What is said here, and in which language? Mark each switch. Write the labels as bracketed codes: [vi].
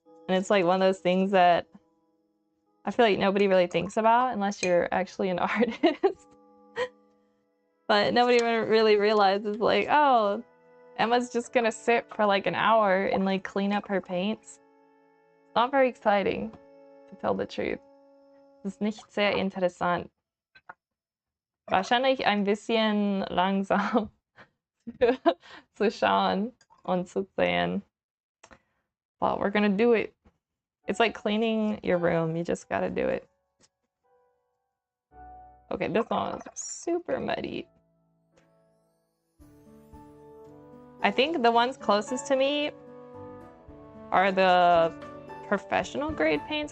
[en] And it's like one of those things that I feel like nobody really thinks about unless you're actually an artist. But nobody even really realizes like, oh, Emma's just gonna sit for like an hour and like clean up her paints. It's not very exciting, to tell the truth. [de] Es ist nicht sehr interessant. Wahrscheinlich ein bisschen langsam zu schauen und zu sehen. [en] But we're gonna do it. It's like cleaning your room. You just gotta do it. Okay, this one is super muddy. I think the ones closest to me are the professional grade paints.